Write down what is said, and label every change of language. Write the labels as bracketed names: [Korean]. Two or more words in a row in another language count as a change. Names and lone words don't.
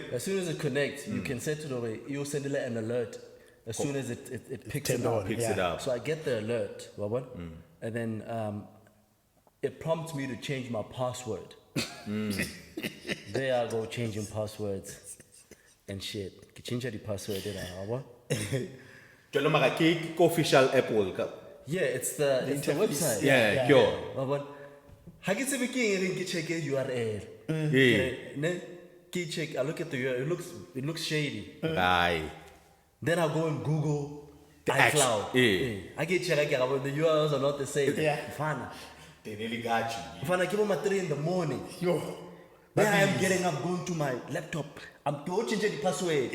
[English] as soon as it connects, you can set it over, you'll send it an alert as soon as it picks it turned up. on, picks yeah. it up. So I get the alert, and then it prompts me to change my password. There I go changing passwords and shit. Ke change the password there, [Southern Sotho] Jwale mara ke official Apple. [English] Yeah, it's the website. Yeah, sure. [Southern Sotho] Ha ke tsebe ke eng ke check URL. Ne ke check, [English] I look at the URL, it looks shady. Aye. Then I go and Google The iCloud. actual- I get check again, the URLs are not the same. Yeah. Fana. They nearly got you. Fana, give them at 3 in the morning. Yo, Then I am getting up, going to my laptop. I'm changing the password.